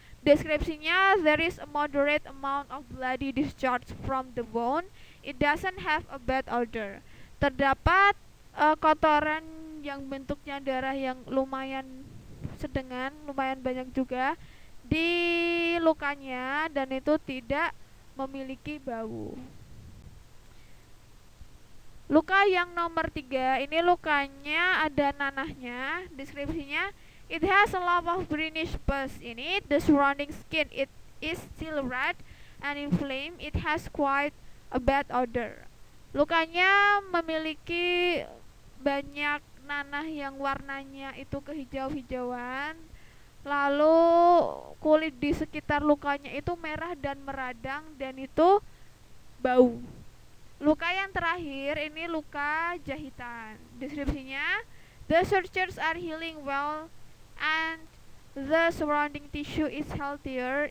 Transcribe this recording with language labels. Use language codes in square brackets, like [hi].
[en] Deskripsinya, there is a moderate amount of bloody discharge from the wound. It doesn't have a bad odor. [id] Terdapat kotoran yang bentuknya darah yang lumayan sedengan, lumayan banyak juga di lukanya, dan itu tidak memiliki bau. Luka yang nomor 3, ini lukanya ada nanahnya. [en] Deskripsinya, it has a lot of greenish pus in it. The surrounding skin, it is still red and inflamed. It has quite a bad odor. [id] Lukanya memiliki banyak nanah yang warnanya itu kehijau-hijauan. Lalu kulit di sekitar lukanya itu merah dan meradang dan itu bau. Luka yang terakhir ini luka jahitan. [en] Deskripsinya, the sutures are healing well and the surrounding tissue is healthier.